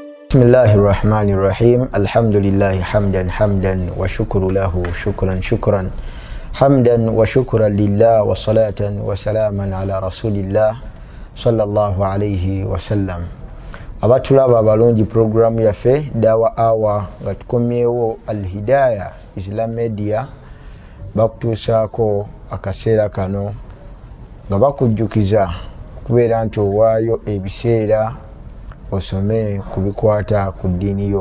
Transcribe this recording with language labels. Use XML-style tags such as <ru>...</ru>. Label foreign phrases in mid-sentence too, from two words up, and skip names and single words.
<ar>بسم الله الرحمن الرحيم الحمد لله حمدا وشكر له شكرا حمدا وشكرا لله وصلاة وسلاما على رسول الله صلى الله عليه وسلم.</ar> <lg>abatulaba abalungi programu yaffe dawa awa nga tukomyewo Al-Hidayah Islam Media bakutuusaako akaseera kano nga bakujjukiza kubeera nti owaayo ebiseera osome kubikwata ku ddiini yo.</lg>